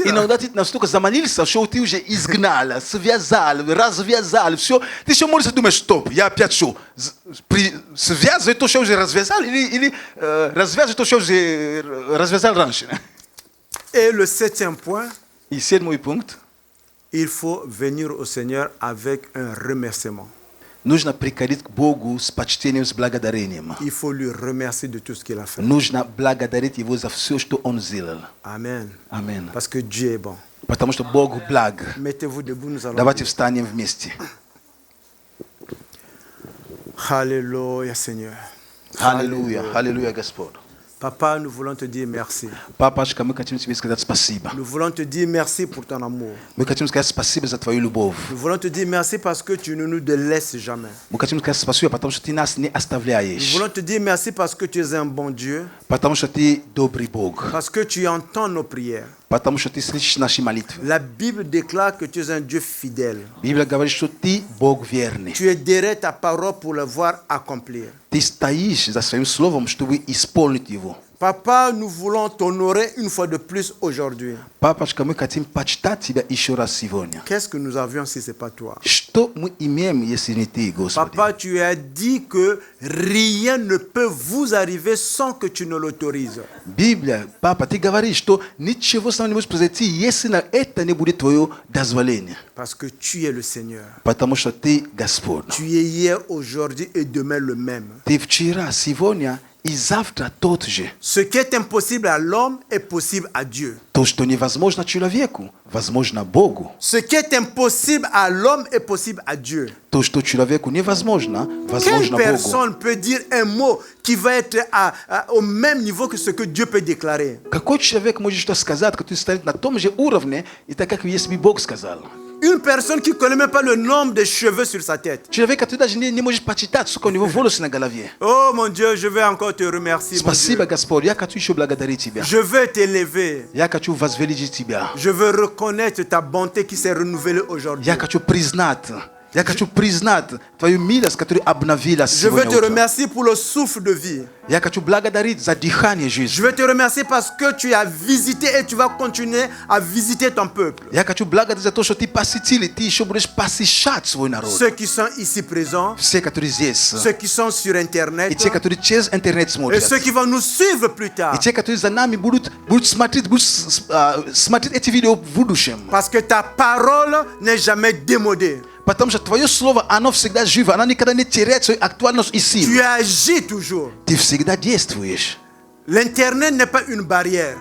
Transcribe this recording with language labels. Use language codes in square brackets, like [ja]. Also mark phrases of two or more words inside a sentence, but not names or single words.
[fr] Là. [ru] Иногда ты настолько замолился, что ты уже изгнал, связал, развязал, все. Ты еще молишься, думаешь, стоп, я опять что? Связывай то, что уже развязал, или развязывай то, что уже развязал раньше. [fr] Et le 7e point, [ru] И седьмой пункт. [fr] il faut venir au Seigneur avec un remerciement. [ru] Нужно приходить к Богу с почтением, с благодарением. [fr] Il faut lui remercier de tout ce qu'il a fait. [ru] Нужно благодарить Его за все, что Он сделал. [fr] Amen. [ru] Аминь. [fr] Parce que Dieu est bon. [ru] Потому что Бог благ. [fr] Mettez-vous debout, nous allons. [ru] Давайте встанем вместе. [fr] Alléluia, Seigneur. [ru] Аллилуйя, аллилуйя, Господь. [fr] Papa, nous voulons te dire merci. [ru] Папочка, мы хотим тебе сказать спасибо. [fr] Nous voulons te dire merci pour ton amour. [ru] Мы хотим сказать спасибо за твою любовь. [fr] Nous voulons te dire merci parce que tu ne nous délaisses jamais. [ru] Мы хотим сказать спасибо, потому что ты нас не [fr] Nous [ru] оставляешь. [fr] voulons te dire merci parce que tu es un bon Dieu, [ru] Потому что ты добрый Бог. [fr] parce que tu entends nos prières. [ru] Потому что ты слышишь наши молитвы. [fr] La Bible déclare que tu es un Dieu fidèle. [ru] Библия говорит, что ты Бог верный. [fr] Tu es derrière ta parole pour le voir accomplir. [ru] Ты стоишь за своим словом, чтобы исполнить его. [fr] Papa, nous voulons t'honorer une fois de plus aujourd'hui. [ru] Папочка, мы хотим почитать тебя еще раз сегодня. [fr] Qu'est-ce que nous avions si ce n'est pas toi? [ru] Что мы имеем, если не ты, Господи? [fr] Papa, tu as dit que rien ne peut vous arriver sans que tu ne l'autorises. [ru] Библия, папа, ты говоришь, что ничего с нами не может произойти, если на это не будет твое дозволение. [fr] Parce que tu es le Seigneur. [ru] Потому что ты Господь. [fr] Tu es hier, aujourd'hui et demain le même. [ru] Ты вчера, сегодня и завтра тот же. [fr] Ce qui est impossible à l'homme est possible à Dieu. [ru] То, что невозможно человеку, возможно Богу. [fr] Ce qui est impossible à l'homme est possible à Dieu. [ru] То, что человеку невозможно, [fr] Quelle [ru] возможно Богу. [fr] personne peut dire un mot qui va être au même niveau que ce que Dieu peut déclarer? [ru] Какой человек может что сказать, который стоит на том же уровне, и так как если бы Бог сказал? [fr] Une personne qui ne connaît même pas le nombre de cheveux sur sa tête. [ru] Человек, который даже не может почитать, сколько у него волосы на голове. [fr] Oh mon Dieu, je vais encore te remercier. Mon [ru] Спасибо, [fr] Dieu. [ru] Господь, я хочу еще благодарить Тебя. [fr] Je veux t'élever. [ru] Я хочу возвеличить Тебя. [fr] Je veux reconnaître ta bonté qui s'est renouvelée aujourd'hui. [ru] Я хочу признать Твою милость, которая обновилась [fr] Je veux [ru] сегодня [fr] te [ru] утром. [fr] remercier pour le souffle de vie. [ru] Я хочу благодарить за дыхание [fr] Je [ru] жизни. [fr] veux te remercier parce que tu as visité et tu vas continuer à visiter ton peuple. [ru] Я хочу благодарить за то, что Ты посетил, и Ты еще будешь посещать свой народ. [fr] Ceux qui sont ici présents, [ru] Все, которые здесь, [fr] ceux qui sont sur [ru] и [fr] Internet [ru] те, которые через интернет [fr] et [ru] смотрят, [fr] ceux qui vont nous suivre plus tard. [ru] и те, которые за нами будут смотреть эти видео в будущем. [fr] Parce que ta parole n'est jamais démodée. [ru] Потому что Твое Слово, оно всегда живо, оно никогда не теряет свою актуальность и [fr] Tu [ru] силу. [fr] agis toujours. [ru] Ты всегда действуешь. [fr] L'Internet n'est pas une barrière.